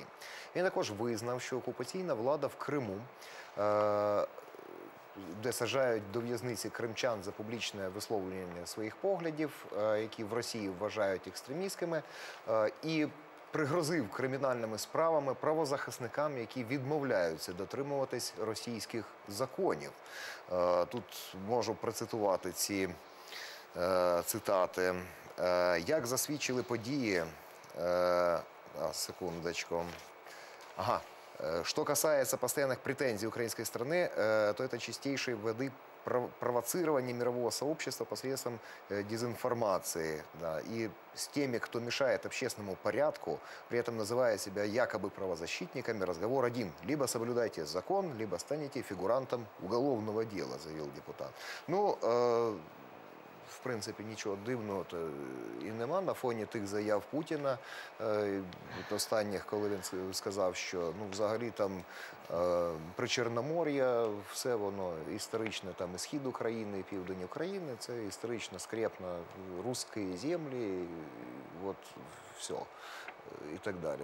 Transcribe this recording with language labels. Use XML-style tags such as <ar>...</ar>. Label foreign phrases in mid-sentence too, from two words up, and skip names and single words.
<uk>Він також визнав, що окупаційна влада в Криму, де саджають до в'язниці кримчан за публічне висловлювання своїх поглядів, які в Росії вважають екстремістськими, і пригрозив кримінальними справами правозахисникам, які відмовляються дотримуватись російських законів. Тут можу процитувати ці цитати. Як засвідчили події... Секундочку.</uk> <ru>Что касается постоянных претензий украинской страны, то это чистейшей воды провоцирование мирового сообщества посредством дезинформации. И с теми, кто мешает общественному порядку, при этом называя себя якобы правозащитниками, разговор один. Либо соблюдайте закон, либо станете фигурантом уголовного дела, заявил депутат.</ru> <uk>В принципі, нічого дивного і нема на фоні тих заяв Путіна, останніх, коли він сказав, що взагалі там Причорномор'я, все воно історично, там і схід України, і південь України, це історично скрепно русські землі, от все, і так далі.</uk>